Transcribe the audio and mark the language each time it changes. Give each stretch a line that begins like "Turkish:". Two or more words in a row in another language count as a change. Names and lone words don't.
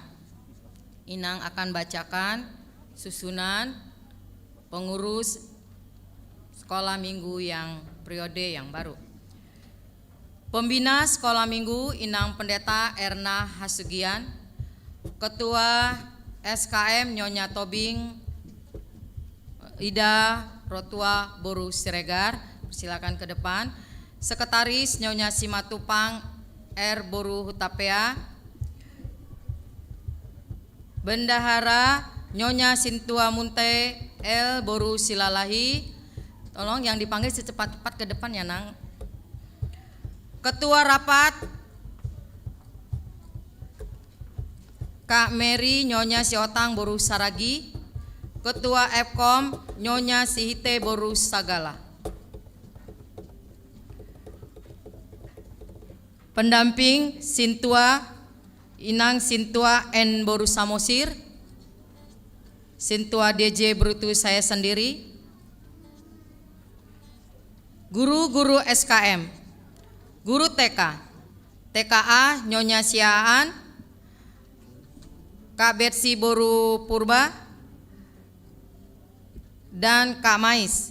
Indonesian: Inang akan bacakan susunan pengurus sekolah minggu yang periode yang baru. Pembina sekolah minggu Inang Pendeta Erna Hasugian. Ketua SKM Nyonya Tobing Ida Rotua Boru Siregar, silakan ke depan. Sekretaris Nyonya Simatupang R Boru Hutapea. Bendahara Nyonya Sintua Munte L Boru Silalahi. Tolong yang dipanggil secepat-cepat ke depan ya Nang. Ketua rapat Kak Mary Nyonya Siotang Boru Saragi. Ketua Fkom Nyonya Sihite Boru Sagala. Pendamping Sintua Inang Sintua N Boru Samosir. Sintua DJ Brutu saya sendiri. Guru-guru SKM. Guru TK TKA Nyonya Siaan, Kak Betsi Boru Purba dan Kak Mais.